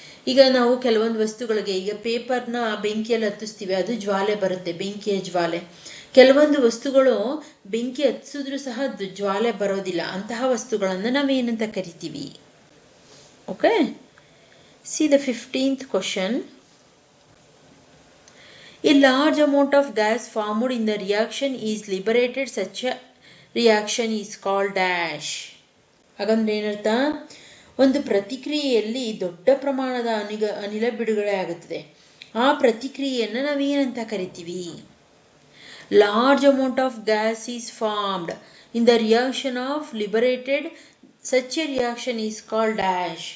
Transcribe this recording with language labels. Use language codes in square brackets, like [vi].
[kn] ಈಗ ನಾವು ಕೆಲವೊಂದು ವಸ್ತುಗಳಿಗೆ, ಈಗ ಪೇಪರ್ನ ಬೆಂಕಿಯಲ್ಲಿ ಹತ್ತಿಸ್ತೀವಿ, ಅದು ಜ್ವಾಲೆ ಬರುತ್ತೆ, ಬೆಂಕಿಯ ಜ್ವಾಲೆ. ಕೆಲವೊಂದು ವಸ್ತುಗಳು ಬೆಂಕಿ ಹತ್ತಿಸಿದ್ರೂ ಸಹ ಜ್ವಾಲೆ ಬರೋದಿಲ್ಲ. ಅಂತಹ ವಸ್ತುಗಳನ್ನು ನಾವೇನಂತ ಕರಿತೀವಿ? Okay, [en] See the 15th question. A large amount of gas formed in the reaction is liberated. Such a reaction is called dash. [kn] ಹಾಗಂದ್ರೆ ಏನರ್ಥ? ಒಂದು ಪ್ರತಿಕ್ರಿಯೆಯಲ್ಲಿ ದೊಡ್ಡ ಪ್ರಮಾಣದ ಅನಿಲ ಬಿಡುಗಡೆ ಆಗುತ್ತದೆ. ಆ ಪ್ರತಿಕ್ರಿಯೆಯನ್ನು ನಾವೇನಂತ ಕರಿತೀವಿ? [en] Large amount of gas is formed in the reaction of liberated. Such a reaction is called dash.